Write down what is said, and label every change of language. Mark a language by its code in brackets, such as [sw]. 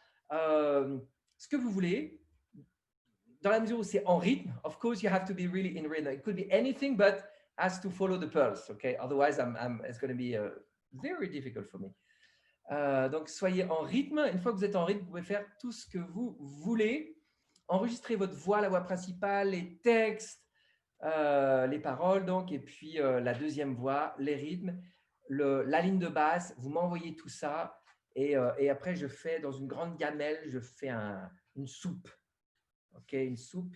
[fr] Ce que vous voulez, dans la mesure où c'est en rythme. [en] Of course, you have to be really in rhythm. It could be anything, but has to follow the pulse, okay? Otherwise, it's going to be very difficult for me. [fr] Donc, soyez en rythme. Une fois que vous êtes en rythme, vous pouvez faire tout ce que vous voulez. Enregistrez votre voix, la voix principale, les textes, les paroles, donc, et puis la deuxième voix, les rythmes, la ligne de basse. Vous m'envoyez tout ça. Et après, je fais dans une grande gamelle, je fais une soupe. OK, une soupe.